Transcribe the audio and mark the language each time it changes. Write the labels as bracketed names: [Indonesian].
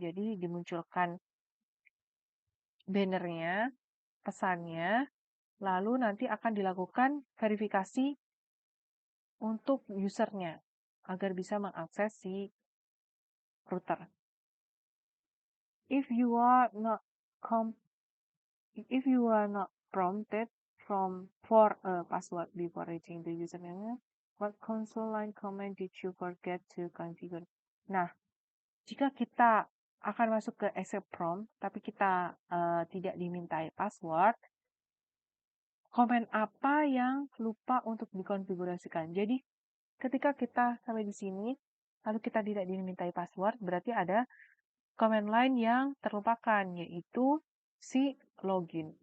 [Indonesian] Jadi dimunculkan bannernya, pesannya, lalu nanti akan dilakukan verifikasi untuk usernya agar bisa mengakses si router. [English] If you are not if you are not prompted for a password before reaching the username, what console line command did you forget to configure? [Indonesian] Nah, jika kita akan masuk ke accept prompt, tapi kita tidak dimintai password, komen apa yang lupa untuk dikonfigurasikan. Jadi, ketika kita sampai di sini, lalu kita tidak dimintai password, berarti ada command line yang terlupakan, yaitu si login.